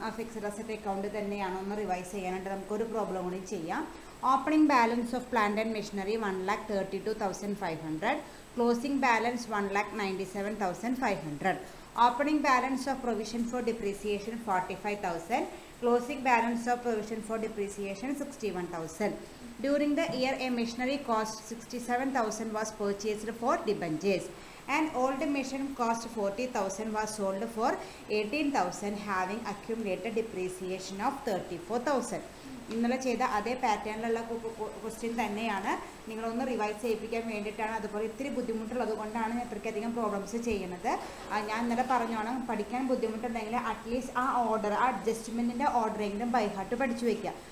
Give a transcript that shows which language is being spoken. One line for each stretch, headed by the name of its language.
Malayalam: ആ fixed asset account തന്നെയാണോ എന്ന് റിവൈസ് ചെയ്യാനായിട്ട് നമുക്കൊരു പ്രോബ്ലം കൂടി ചെയ്യാം.
English: Opening balance of plant and machinery 1,32,500. Closing balance 1,97,500. Opening balance of provision for depreciation 45,000. Closing balance of provision for depreciation 61,000. During the year, a machinery cost 67,000 was purchased for debentures. An old machine cost 40,000 was sold for 18,000, having accumulated depreciation of 34,000.
Malayalam: ഇന്നലെ ചെയ്ത അതേ പാറ്റേണിലുള്ള question തന്നെയാണ്. നിങ്ങളൊന്ന് revise ചെയ്യിപ്പിക്കാൻ വേണ്ടിയിട്ടാണ്. അതുപോലെ ഇത്തിരി ബുദ്ധിമുട്ടുള്ളത് കൊണ്ടാണ് ഇത്രയ്ക്കധികം പ്രോബ്ലംസ് ചെയ്യുന്നത്. ഞാൻ ഇന്നലെ പറഞ്ഞോണം, പഠിക്കാൻ ബുദ്ധിമുട്ടുണ്ടെങ്കിൽ അറ്റ്ലീസ്റ്റ് ആ ഓർഡർ, ആ അഡ്ജസ്റ്റ്മെൻറ്റിൻ്റെ ഓർഡറെങ്കിലും ബൈ ഹാർട്ട് പഠിച്ചു വയ്ക്കുക.